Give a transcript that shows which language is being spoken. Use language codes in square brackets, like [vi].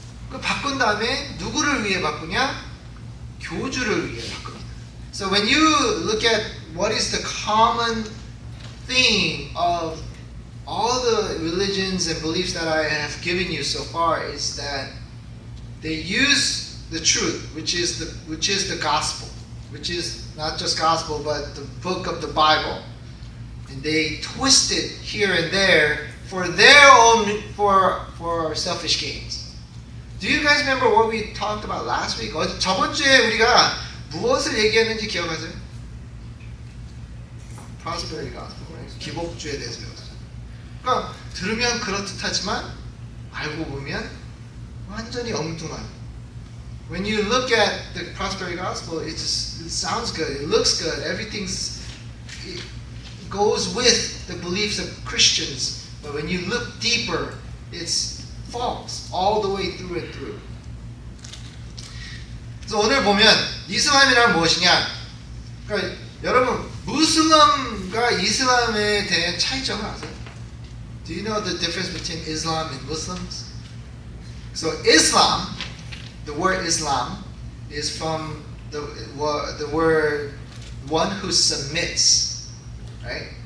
[ko] 그 바꾼 다음에 누구를 위해 바꾸냐? 교주를 위해 바꿉니다. [en] So when you look at what is the common theme of all the religions and beliefs that I have given you so far is that they use the truth, which is the gospel, which is not just gospel but the book of the Bible. And they twist it here and there for their own, for selfish gains. Do you guys remember what we talked about last week? [ko] 저번 주에 우리가 무엇을 얘기했는지 기억하세요? [en] Prosperity gospel, right? [ko] 기복주에 대해서 배웠어요. 그러니까 들으면 그렇듯하지만 알고 보면 완전히 엉뚱한. [en] When you look at the prosperity gospel, it sounds good, it looks good, it goes with the beliefs of Christians. But when you look deeper, it's false all the way through and through. [ko] 그래서 오늘 보면 이슬람이란 무엇이냐? 그러니까 여러분 무슬림과 이슬람에 대한 차이점을 아세요? [en] Do you know the difference between Islam and Muslims? So Islam, the word Islam is from the word one who submits, right?